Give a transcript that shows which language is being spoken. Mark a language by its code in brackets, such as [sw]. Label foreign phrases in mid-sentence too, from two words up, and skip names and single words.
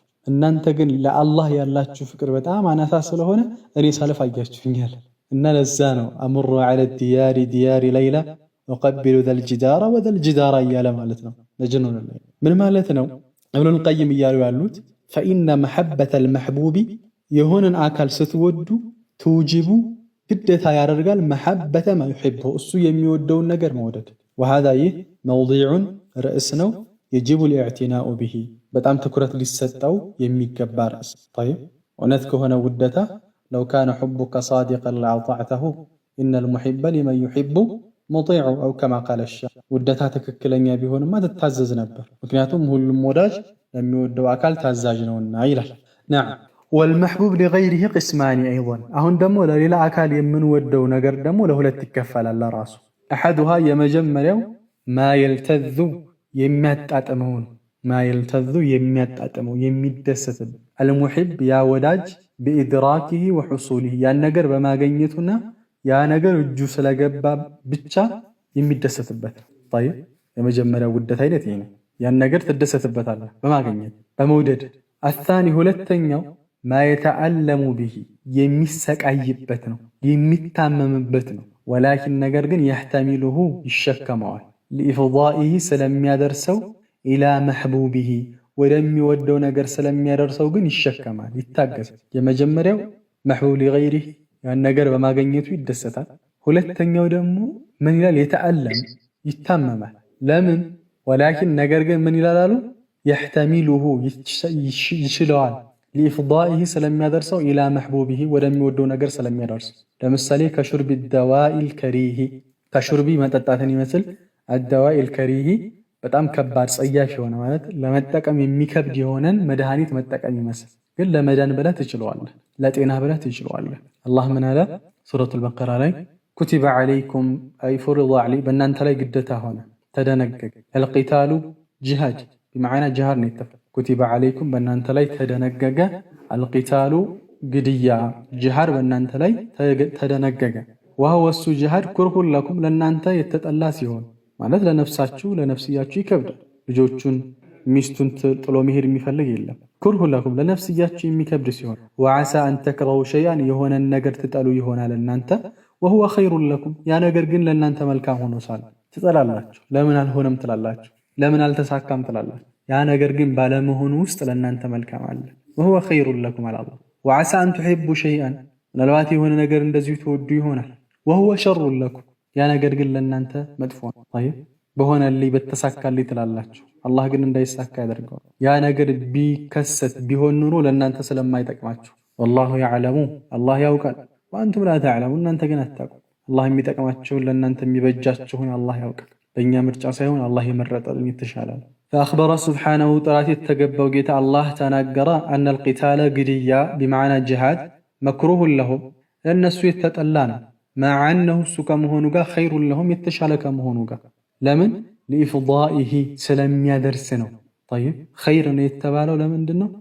[am] እናንተ ግን ለአላህ ያላችሁ ፍቅር በጣም አናሳ ስለሆነ እኔ ሳልፍ አያችሁኛል እና ለዛ ነው [ar] أمر على ديار ليلى وأقبل ذا الجدار وذا الجدار [am] እያለ ማለት ነው መጅኑን ለይላ ምን ማለት ነው ኢብኑል ቀይም እያሉ ያሉት [ar] فإن محبة المحبوب [am] የሆነን አካል ስትወዱ ትውጅቡ ግዴታ ያደርጋል [ar] محبة ما يحبه [am] እሱ የሚወደውን ነገር መውደድ وهذا ይህ መውዲዑን ርዕስ ነው [ar] يجب الاعتناء به [am] በጣም ትኩረት ሊሰጠው የሚገባ ርዕስ طيب እውነት ከሆነ ውደታ [ar] لو كان حبك صادقا لأطعته إن المحب لمن يحب مطيع أو كما قال الشاعر [am] ውደታ ትክክለኛ ቢሆንማ ትታዘዝ ነበር ምክንያቱም ሁሉም ወዳጅ ለሚወደው አካል ታዛዥ ነውና ይላል [ar] نعم والمحبوب لغيره قسمان أيضا [am] አሁን ደግሞ ለሌላ አካል የምንወደው ነገር ደግሞ ለሁለት ይከፈላል ለራሱ أحدها የመጀመሪያው [ar] ما يلتذ [am] የሚያጣጥመው የሚደሰት المحب ያ ወዳጅ [ar] بإدراكه وحصوله [am] ያን ነገር በማግኘቱና ያ ነገር እጁ ስለገባ ብቻ የሚደሰትበት طيب የመጀመሪያው ውደት አይነት ይሄ ነው ያን ነገር ትደሰትበታለህ በማግኘት በመውደድ الثاني ሁለተኛው [ar] ما يتألم به [am] የሚሰቃይበት ነው የሚታመምበት ነው ولكن ነገር ግን يحتمله ይሸከመዋል لإفضائه ስለሚያደርሰው [ar] إلى محبوبه [am] ወደሚወደው ነገር ስለሚያደርሰው ግን ይሸከማል ይታገሳል የመጀመሪያው [ar] محبوب لغيره [am] ያን ነገር በማግኘቱ ይደሰታል ሁለተኛው ደግሞ ምን ይላል يتألم ይታመማል ለምን ولكن ነገር ግን ምን ይላሉ يحتمله ይችለዋል لإفضائه ስለሚያደርሰው [ar] إلى محبوبه [am] ወደሚወደው ነገር ስለሚያደርሰው ለምሳሌ ከሹርብ [ar] الدواء الكريه [am] ከሹርቢ መጠጣትን ይመስል [ar] الدواء الكريه [am] በጣም ከባድ ጸያፍ የሆነ ማለት ለመጠቀም የሚከብድ የሆነን መድኃኒት መጠቀም ይመስል ግን ለመዳን ብለህ ትችለዋለህ ለጤና ብለህ ትችለዋለህ አላህ ምን አለ ሱረቱል በቀራ ላይ [ar] كتب عليكم أي فرض علي [am] በእናንተ ላይ ግዴታ ሆነ ተደነገገ [ar] القتال جهاد بمعنى جهاد [am] ነው [ar] كتب عليكم [am] በእናንተ ላይ ተደነገገ القتال ግድያ جهاد በእናንተ ላይ ተደነገገ [ar] وهو الجهاد كره لكم [am] ለእናንተ የተጠላ ሲሆን ማለት ለነፍሳችሁ ለነፍስያችሁ ይከብዳል ልጆቹን ሚስቱን ጥሎ መሄድ የሚፈልግ የለም [ar] كره لكم [am] ለነፍስያችሁ የሚከብድ ሲሆን [ar] وعسى أن تكرهوا شيئا [am] የሆነን ነገር ትጠሉ ይሆናል እናንተ [ar] وهو خير لكم [am] ያ ነገር ግን ለእናንተ መልካም ሆኖ ሳለ ትጠላላችሁ ለምን አልሆነም ትላላችሁ ለምን አልተሳካም ትላላችሁ ያ ነገር ግን ባለመሆኑ ውስጥ ለእናንተ መልካም አለ [ar] وهو خير لكم على الله وعسى أن تحبوا شيئا [am] ምናልባት የሆነ ነገር እንደዚሁ ትወዱ ይሆናል [ar] وهو شر لكم [am] ያ ነገር ግን ለእናንተ መጥፎ ነው طيب በሆነልኝ በተሳካልኝ ትላላችሁ። አላህ ግን እንዳይሳካ ያደርገዋል። ያ ነገር ቢከሰት ቢሆን ኑሮ ለእናንተ ስለማይጠቅማችሁ [ar] والله يعلم [am] አላህ ያውቃል፣ [ar] وأنتم لا تعلمون [am] እናንተ ግን አታውቁም። አላህ የሚጠቅማችሁን ለእናንተ የሚበጃችሁን አላህ ያውቃል። በእኛ ምርጫ ሳይሆን አላህ የመረጠልን የተሻለ ነው። [ar] فأخبر سبحانه [am] ጥራት የተገባው ጌታ አላህ ተናገረ [ar] أن القتال [am] ግድያ [ar] بمعنى جهاد مكروه لهم [am] ለእነሱ የተጠላ ነው። [ar] مع أنه [am] እሱ ከመሆኑ ጋር [ar] خير لهم [am] የተሻለ ከመሆኑ ጋር ለምን ሊኢፍዳኢሂ ስለሚያደርስ ነው። [ar] طيب خير [am] ነው የተባለው ለምንድን ነው?